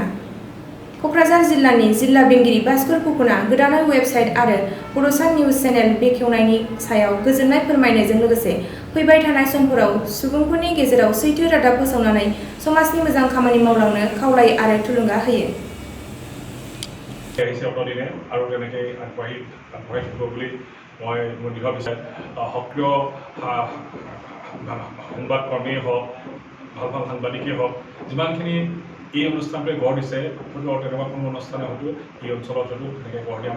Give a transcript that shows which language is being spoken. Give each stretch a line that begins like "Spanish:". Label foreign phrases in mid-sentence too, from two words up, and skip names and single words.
Bodo: क'क्राझार जिल्लानि जिल्ला बेंगिरि भास्कर फुकना गोदानै वेबसाइट आरो बड'सा निउज चेनेल बेखेवनायनि सायाव गोजोननाय फोरमायनायजों लोगोसे फैबाय थानाय समफोराव सुबुंफोरनि गेजेराव सैथो रादाब फोसावनानै समाजनि मोजां खामानि मावलांनो खावलायो आरो थुलुंगा होयो।
Assamese: দিনে আৰু তেনেকৈ আগবাঢ়ি থাকিব বুলি মই মোৰ দৃঢ় বিশ্বাস। সক্ৰিয় সংবাদকৰ্মীয়ে হওক ভাল সাংবাদিকেই হওক যিমানখিনি এই অনুষ্ঠানটোৱে গঢ় দিছে হয়তো তেনেকুৱা কোনো অনুষ্ঠানে হয়তো এই অঞ্চলত হয়তো তেনেকৈ গঢ় দিয়া নাই।